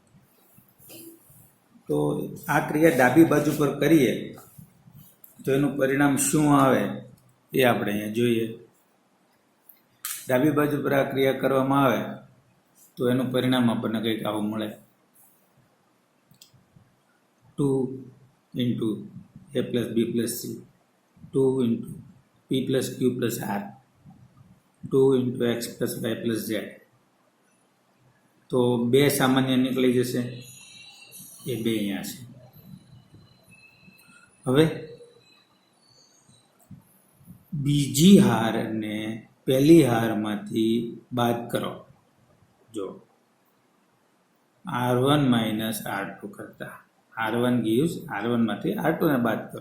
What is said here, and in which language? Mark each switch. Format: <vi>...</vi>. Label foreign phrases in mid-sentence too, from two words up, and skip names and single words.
<gu>તો આ ક્રિયા ડાબી બાજુ પર કરીએ તો એનું પરિણામ શું આવે એ આપણે અહીંયા જોઈએ. ડાબી બાજુ પર આ ક્રિયા કરવામાં આવે તો એનું પરિણામ આપણને કંઈક આવું મળે.</gu> <en>2 into A plus B plus C, 2 into P plus Q plus R, 2 into X plus Y plus Z.</en> <gu>તો બે સામાન્ય નીકળી જશે, એ બે અહીંયા છે. હવે બીજી હારને પહેલી હારમાંથી બાદ કરો. જો</gu> <en>R1 minus R2</en> <gu>કરતા</gu> <en>R1 gives R1</en> <gu>માંથી R2 ને બાદ કરો.</gu>